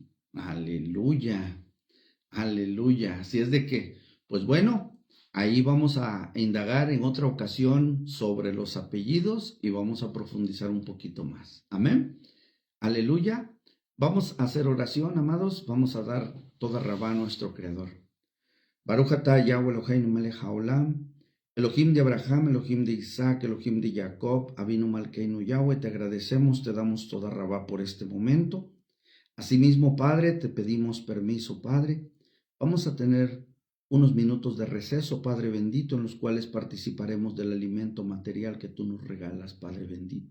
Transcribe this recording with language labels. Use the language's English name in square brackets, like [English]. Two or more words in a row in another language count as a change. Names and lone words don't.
[Spanish] Aleluya, aleluya. Así es de que, pues bueno, ahí vamos a indagar en otra ocasión sobre los apellidos y vamos a profundizar un poquito más. Amén. Aleluya. Vamos a hacer oración, amados. Vamos a dar [Hebrew] תודה רבה [Spanish] a nuestro Creador. [Hebrew] ברוך אתה יהוה אלהינו מלך העולם. [Spanish] Elohim de Abraham, Elohim de Isaac, Elohim de Jacob, [Hebrew] אבינו מלכנו יהוה, [Spanish] te agradecemos, te damos [Hebrew] תודה רבה [Spanish] por este momento. Asimismo, Padre, te pedimos permiso, Padre. Vamos a tener unos minutos de receso, Padre bendito, en los cuales participaremos del alimento material que tú nos regalas, Padre bendito.